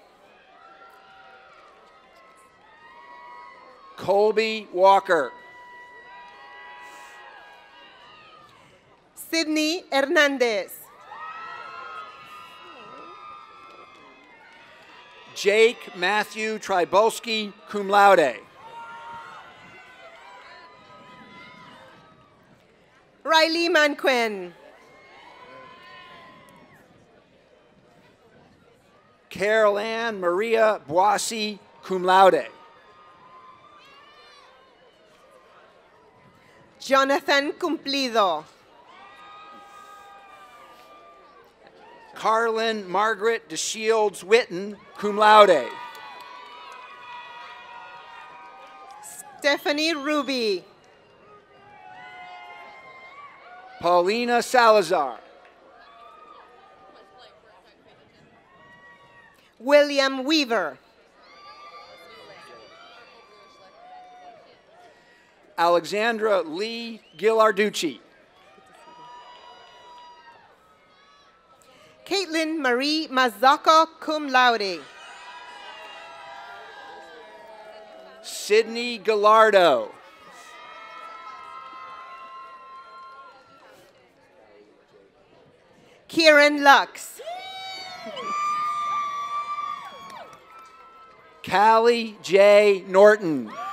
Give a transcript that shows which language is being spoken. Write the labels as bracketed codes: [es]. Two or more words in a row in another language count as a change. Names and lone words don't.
[en] Colby Walker. Sydney Hernandez. Jake Matthew Trybulski, [la] cum laude. [en] Riley Manquin. Carol Ann Maria Boissy, [la] cum laude. [en] Jonathan Cumplido. Carlin Margaret DeShields Witten, [la] cum laude. [en] Stephanie Ruby. Paulina Salazar. William Weaver. Alexandra Lee Ghilarducci. Caitlin Marie Mazzocco, [la] cum laude. [en] Sydney Gallardo. Kieran Lux. Callie J. Norton.